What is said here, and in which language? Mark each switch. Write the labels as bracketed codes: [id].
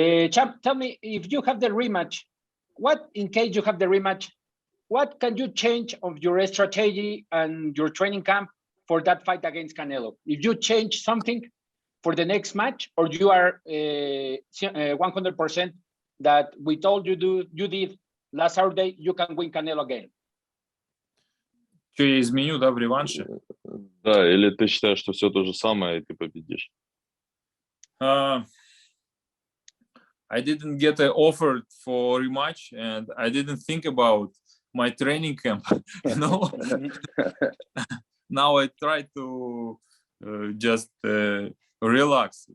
[en] Champ, tell me, if you have the rematch, in case you have the rematch, what can you change of your strategy and your training camp for that fight against Canelo? If you change something for the next match, or you are 100% that we told you did last Saturday, you can win Canelo again? [ru] Что я изменю, да, в реванше? Да, или ты считаешь, что все то же самое, и ты победишь? [en] I didn't get an offer for rematch, and I didn't think about my training camp, Now I try to just relax.